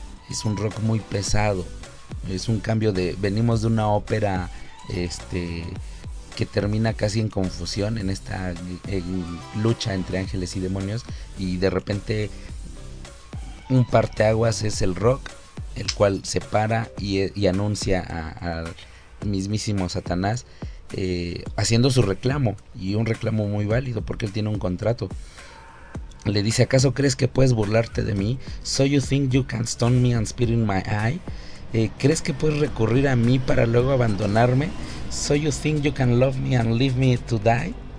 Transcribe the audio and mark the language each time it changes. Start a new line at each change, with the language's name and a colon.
Spanish: Es un rock muy pesado. Es un cambio de, venimos de una ópera que termina casi en confusión, en esta lucha entre ángeles y demonios, y de repente un parteaguas es el rock, el cual se para y anuncia al mismísimo Satanás haciendo su reclamo, y un reclamo muy válido, porque él tiene un contrato. Le dice, ¿acaso crees que puedes burlarte de mí?
English: So you think you can stone me and spit in my eye?
Spanish: ¿Crees que puedes recurrir a mí para luego abandonarme?
English: So you think you can love me and leave me to die?